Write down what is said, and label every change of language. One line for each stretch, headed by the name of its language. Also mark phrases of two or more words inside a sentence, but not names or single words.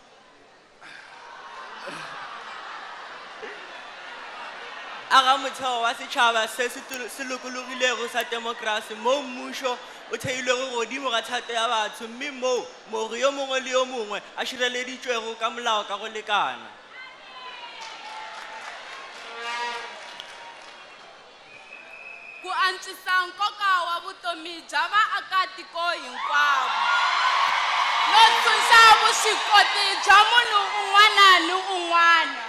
Northern Sotho: Agamitheo wa setšhaba se se lokologilego sa demokrasi mo mmušo o theilwego godimo ga thato ya batho mme mo mogo yo mongwe le yo mongwe a šireleditšwego ka molao ka go lekana
Tsonga: ku antswisa nkoka wa vutomi bya vaakatiko hinkwavo no tshunxa vuswikoti bya munhu un'wana ni un'wana